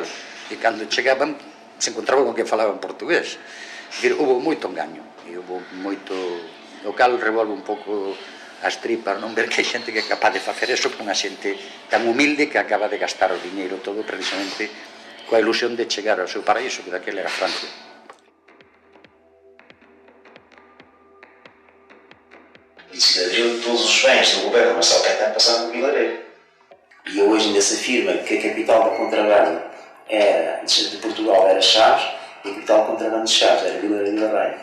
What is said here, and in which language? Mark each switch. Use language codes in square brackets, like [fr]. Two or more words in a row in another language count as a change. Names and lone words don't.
[gl] E cando chegaban, se encontraban con que falaban portugués. É dicir, houve moito engaño, e houve moito... O cal revolve un pouco as tripas, non ver que hai xente que é capaz de facer eso con unha xente tan humilde que acaba de gastar o diñeiro todo precisamente coa ilusión de chegar ao seu paraíso, que daquele era Francia. [pt] Vilarejo, todos os bens do governo, mas só quem tem passado no Vilarejo. E hoje ainda se afirma que a capital do contrabando de Portugal era Chaves e a capital do contrabando de Chaves era Vilarejo da Raia.